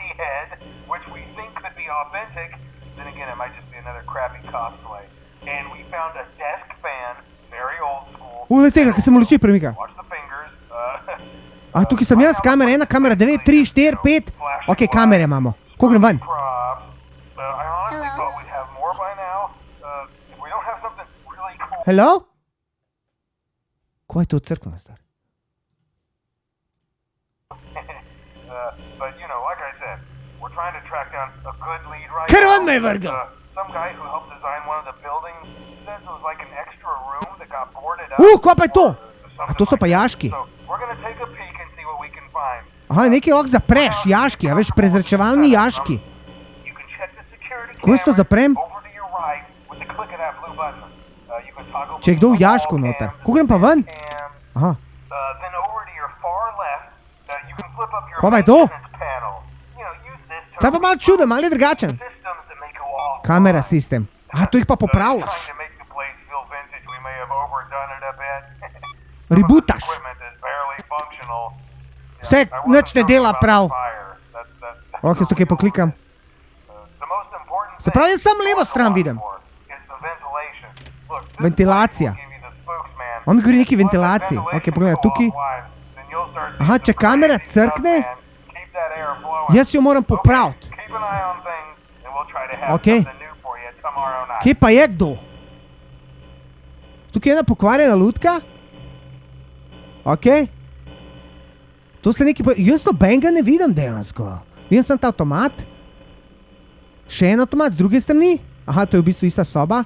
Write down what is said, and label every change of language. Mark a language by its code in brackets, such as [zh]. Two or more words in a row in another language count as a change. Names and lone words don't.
[sl] Ule tega, ki se mu luči premika. A tukaj sem jaz, kamera 1, kamera 9, 3, 4, 5. Ok, kamere imamo. Ko grem ven? Hello? Ko je to crkva, star? [en] But you know, like I said, we're trying to track down a good lead right [sl] Kar [en] now. [sl] on me je vrgel! [en] Some guy who helped design one of the buildings says it was like an extra room that got boarded up. [sl] Kva pa je to? [en] or something [sl] A to so [en] like [sl] pa [en] that. [sl] jaški. [en] So we're gonna take a peek and see what we can find. [sl] Aha, nekaj lahko zapreš, jaški, a veš, prezračevalni jaški. [en] You can check the security [sl] Ko jaz to [en] cameras [sl] zaprem? [en] over to your right with the click of that blue button. You can toggle [sl] Če je kdo v [en] between [sl] jašku [en] all [sl] noter. [en] cams [sl] Ko grem pa ven? [en] and, [sl] Aha. [en] then over to your far left, you can flip up your [sl] Kva pa je to? [en] maintenance panel. You know, use this to [sl] Ta je pa malo čuden, malo je drugačen. [en] systems that make go off. [sl] Kamera sistem. A, to jih pa popravljaš. [en] Trying to make the place feel vintage, we may have overdone it a bit. [sl] Rebootaš. [en] Some of this equipment is barely functional. [sl] Vse, [en] I wasn't [sl] nič ne [en] talking [sl] dela [en] about [sl] prav. [en] the fire. That's [sl] Lahko jaz tukaj poklikam. [en] The most important [sl] Se pravi, jaz samo levo stran vidim. [en] is the ventilation. Look, this [sl] Ventilacija. [en] will give you the spokesman. [sl] On mi govori neki [en] Once that [sl] ventilaciji. [en] ventilation [sl] Ok, pogledaj, [en] go [sl] tukaj. [en] offline, then you'll start [sl] Aha, [en] seeing [sl] če [en] some [sl] kamera [en] crazy [sl] crkne, [en] stuff, man. Keep that air flowing. [sl] jaz jo moram popraviti. [en] Okay, keep an eye on things, and we'll try to have Okay. something new for you tomorrow night. [sl] Kje pa je kdo? Tukaj je ena pokvarjena lutka. Ok. To se nekaj... Jaz nobenega ne vidim dejansko. Vidim sem ta avtomat. Še en avtomat z druge strani. Aha, to je v bistvu ista soba.